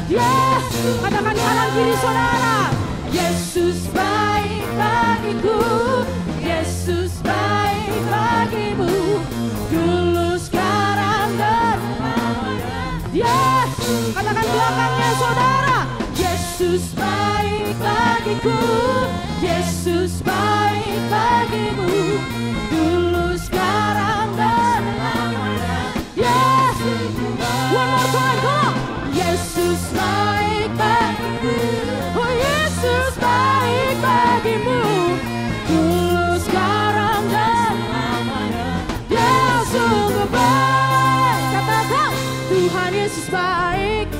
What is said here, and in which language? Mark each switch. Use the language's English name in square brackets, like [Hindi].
[Indonesian] Yes, katakan kanan kiri saudara. Yesus baik bagiku, Yesus baik bagimu, dulu sekarang dan selamanya. Yes, katakan belakangnya saudara. Yesus baik bagiku, Yesus baik bagimu, dulu sekarang dan selamanya. [English] Yes, one more time, come on. [Indonesian] Yesus baik bagiku, oh Yesus baik bagimu, dulu sekarang dan selamanya. Dia sungguh baik. Katakan Tuhan Yesus baik.